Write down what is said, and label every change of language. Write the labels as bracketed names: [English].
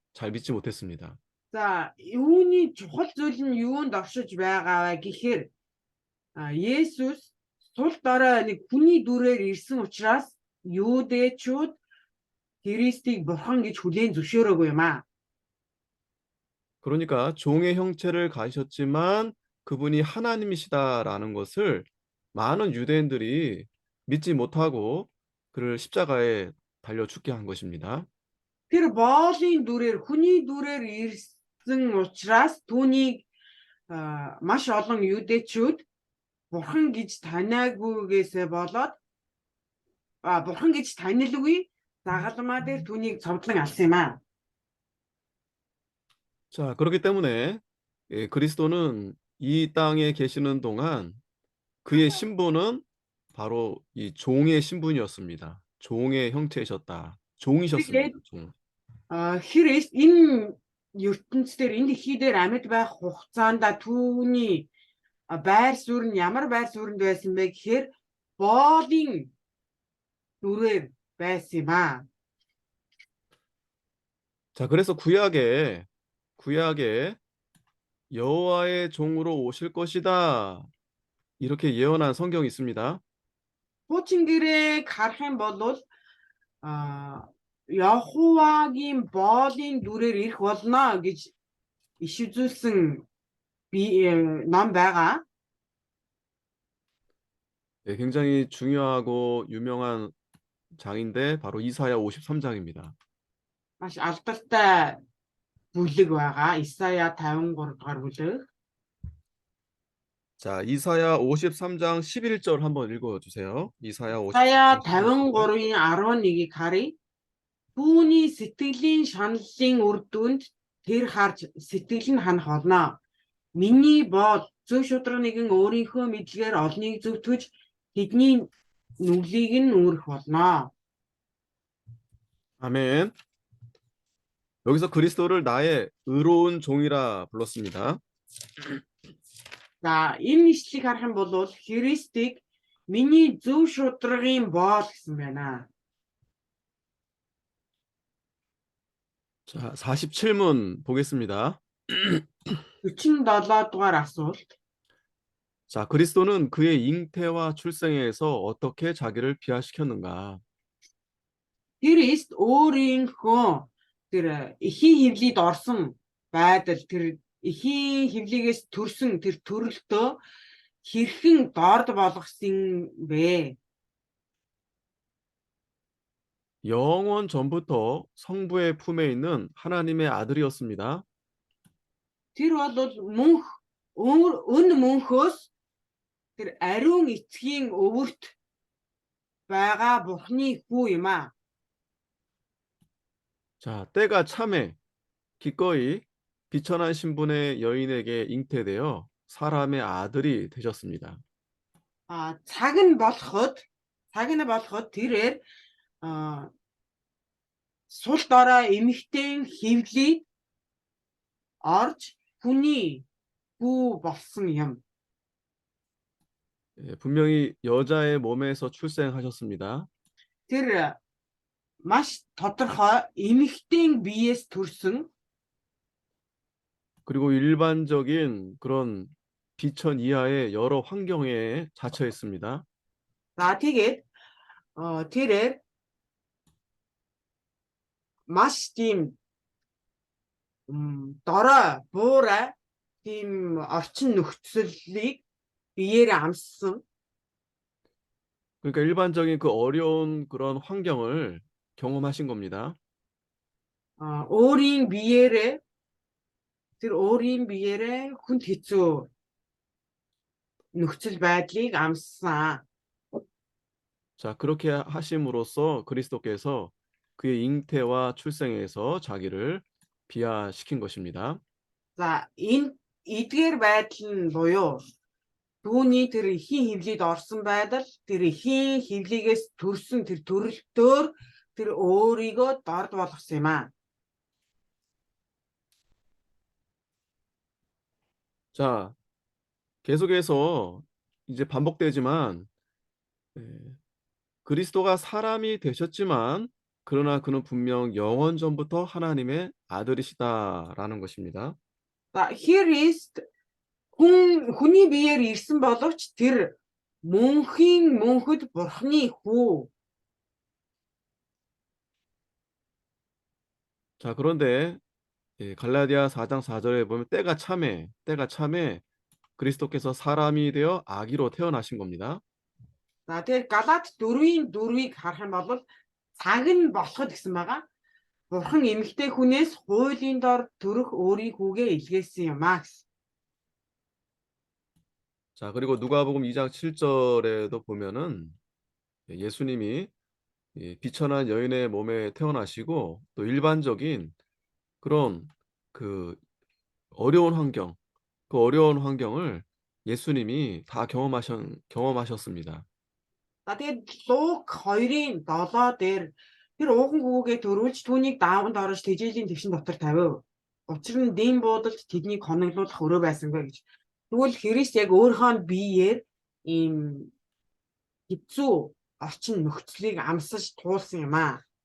[Korean] 잘 믿지 못했습니다. [Mongolian] За юуны чухал зүйл нь юунд оршиж байгаа вэ гэхээр Есүс сул дорой нэг хүний дүрээр ирсэн учраас юудэчүүд Христийг бурхан гэж хүлээн зөвшөөрөөгүй юм аа. [Korean] 그러니까 종의 형체를 가지셨지만 그분이 하나님이시다라는 것을 많은 유대인들이 믿지 못하고 그를 십자가에 달려 죽게 한 것입니다. [Mongolian] Тэр боолын дүрээр хүний дүрээр ирсэн учраас түүнийг маш олон юудэчүүд бурхан гэж танаагүйгээсээ болоод бурхан гэж танилгүй загалмаа дээр түүнийг цовдлон алсан юм аа. [Korean] 자, 그렇기 때문에 그리스도는 이 땅에 계시는 동안 그의 신분은 바로 이 종의 신분이었습니다. 종의 형체이셨다. 종이셨습니다. 종. [Mongolian] Христ энэ ертөнцийн энэ дэлхий дээр амьд байх хугацаанд түүний байр суурь нь ямар байр суурьнд байсан бэ гэхээр боолын дүрээр байсан юм аа. [Korean] 자, 그래서 구약에 여호와의 종으로 오실 것이다. 이렇게 예언한 성경이 있습니다. [Mongolian] Хуучин гэрээ харах юм бол Яхувагийн боолын дүрээр ирэх болно гэж иш үзүүлсэн ном байгаа. [Korean] 굉장히 중요하고 유명한 장인데 바로 이사야 53장입니다. [Mongolian] Маш алдартай бүлэг байгаа. Исая 53 дугаар бүлэг. [Korean] 자, 이사야 53장 11절 한번 읽어주세요. 이사야 [Mongolian] Исая [Korean] 53장 [Mongolian] 53-ийн 11-ийг харъя. Түүний сэтгэлийн шаналлын үр дүнд тэр харж сэтгэл нь ханах болно. Миний боол зөв шударга нэгэн өөрийнхөө мэдлэгээр олныг зөвтгөж тэдний нүглийг нь үүрэх болно. [Korean] 아멘. 여기서 그리스도를 나의 의로운 종이라 불렀습니다. [Mongolian] За энэ ишлэгийг харах юм бол Христийг миний зөв шударгын боол гэсэн байна. [Korean] 자, 47문 보겠습니다. [Mongolian] 47 дугаар асуулт. [Korean] 자, 그리스도는 그의 잉태와 출생에서 어떻게 자기를 비하시켰는가? [Mongolian] Христ өөрийнхөө тэр эхийн хөвлөд орсон байдал тэр эхийн хөвлөгөөс төрсөн тэр төрөлтөө хэрхэн дорд болгосон бэ? [Korean] 영원 전부터 성부의 품에 있는 하나님의 아들이었습니다. [Mongolian] Тэр бол мөнхөөс тэр ариун эцгийн өвөрт байгаа Бурхны хүү юм аа. [Korean] 자, 때가 참에 기꺼이 비천한 신분의 여인에게 잉태되어 사람의 아들이 되셨습니다. [Mongolian] Цаг нь болоход тэрээр сул дорой эмэгтэй хөвлөд орж хүний хүү болсон юм. [Korean] 분명히 여자의 몸에서 출생하셨습니다. [Mongolian] Тэр маш тодорхой эмэгтэй биеэс төрсөн. [Korean] 그리고 일반적인 그런 비천 이하의 여러 환경에 자처했습니다. [Mongolian] За тэгээд тэрээр маш тийм дорой, буурай тийм орчин нөхцөлийг биеэрээ амссан. [Korean] 그러니까 일반적인 그 어려운 그런 환경을 경험하신 겁니다. [Mongolian] Өөрийн биеэрээ тэр өөрийн биеэрээ хүнд хэцүү нөхцөл байдлыг амссан. [Korean] 자, 그렇게 하심으로써 그리스도께서 그의 잉태와 출생에서 자기를 비하시킨 것입니다. [Mongolian] За энэ эдгээр байдал нь буюу түүний тэр ихийн хөвлөд орсон байдал, тэр ихийн хөвлөгөөс төрсөн тэр төрөлтөөр тэр өөрийгөө дорд болгосон юм аа. [Korean] 자, 계속해서 이제 반복되지만 예, 그리스도가 사람이 되셨지만 그러나 그는 분명 영원 전부터 하나님의 아들이시다라는 것입니다. [Mongolian] За Христ хүний биеэр ирсэн боловч тэр мөнхийн мөнхөд Бурхны хүү. [Korean] 자, 그런데 갈라디아 4장 4절에 보면 때가 참에 그리스도께서 사람이 되어 아기로 태어나신 겁니다. [Mongolian] За тэр Галаат 4-ийн 4-ыг харах юм бол цаг нь болоход гэсэн байгаа. Бурхан эмэгтэй хүнээс хуулийн дор төрөх өөрийн хүүгээ илгээсэн юм аа гэсэн. [Korean] 자, 그리고 누가복음 2장 7절에도 보면은 예수님이 비천한 여인의 몸에 태어나시고 또 일반적인 그런 그 어려운 환경, 그 어려운 환경을 예수님이 다 경험하셨습니다. [Mongolian] За тэгээд Луг 2-ын 7 дээр тэр ууган хүүгээ төрүүлж түүнийг дааванд орж тэжээлийн твшин дотор тавив. Учир нь дэм буудалд тэднийг хоноглуулах өрөө байсангүй гэж. Тэгвэл Христ яг өөрийнхөө биеэр ийм хэцүү орчин нөхцөлийг амсаж туулсан юм аа.